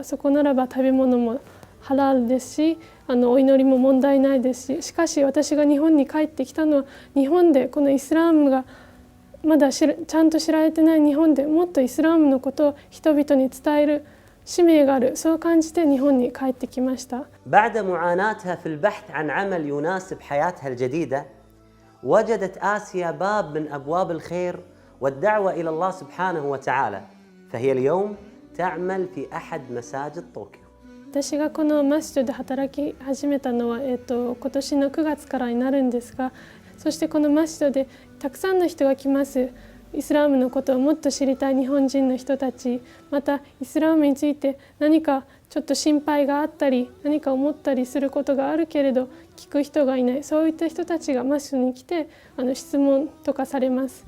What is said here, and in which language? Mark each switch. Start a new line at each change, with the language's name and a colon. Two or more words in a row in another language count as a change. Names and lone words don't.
Japanese: そこならば食べ物もハラールですし、お祈りも問題ないですし、しかし私が日本に帰ってきたのは、日本でこのイスラムがまだちゃんと知られてない日本でもっとイスラムのことを人々に伝える使命がある、そう感じて日本に帰ってきました。
Arabic: بعد معاناتها في البحث عن عمل يناسب حياتها الجديدة، وجدت آسيا باب من أبواب الخير والدعوة إلى الله سبحانه وتعالى، فهي اليوم تعمل في أحد مساجد طوكيو.
Japanese: 私がこのマスジドで働き始めたのは、今年の9月からになるんですが、そしてこのマスジドでたくさんの人が来ます。イスラムのことをもっと知りたい日本人の人たち、またイスラムについて何かちょっと心配があったり、何か思ったりすることがあるけれど聞く人がいない、そういった人たちがマスジドに来て質問とかされます。